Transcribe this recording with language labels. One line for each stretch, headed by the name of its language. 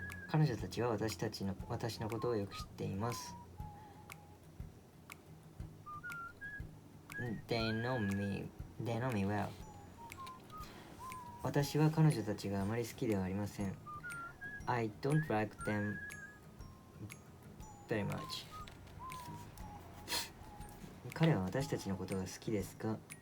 Japanese: 彼女たちは私のことをよく知っています。
English: They know me well.
Japanese: 私は彼女たちがあまり好きではありません。
English: I don't like them very much.
Japanese: 彼は私たちのことが好きですか？